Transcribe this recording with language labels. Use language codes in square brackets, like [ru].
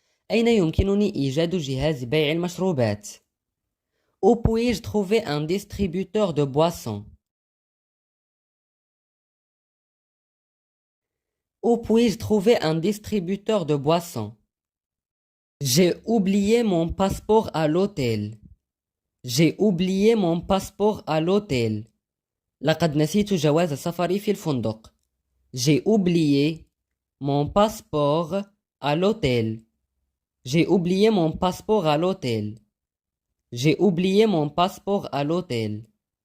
[ar] أين يمكنني إيجاد جهاز بيع المشروبات؟ [fr] Où puis-je trouver un distributeur de boissons? Où puis-je trouver un distributeur de boissons? J'ai oublié mon passeport à l'hôtel. J'ai oublié mon passeport à l'hôtel. [ar] لقد نسيت جواز سفري في الفندق. [fr] J'ai oublié mon passeport à l'hôtel. J'ai oublié mon passeport à l'hôtel. J'ai oublié mon passeport à l'hôtel.